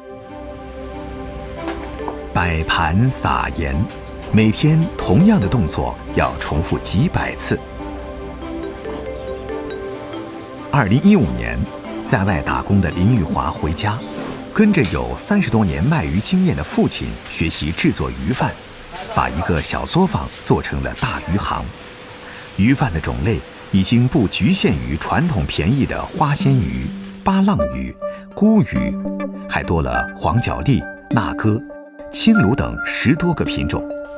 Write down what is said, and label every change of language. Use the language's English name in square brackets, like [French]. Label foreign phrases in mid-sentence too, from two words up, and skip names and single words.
[Chinese] 擺盤撒鹽，每天同樣的動作要重複幾百次。2015年，在外打工的林玉華回家，跟着有30多年賣魚經驗的父親學習製作魚飯，把一个小作坊做成了大鱼行。鱼贩的种类已经不局限于传统便宜的花鲜鱼、巴浪鱼、菇鱼，还多了黄角鬣、那哥、青鲈等10多个品种。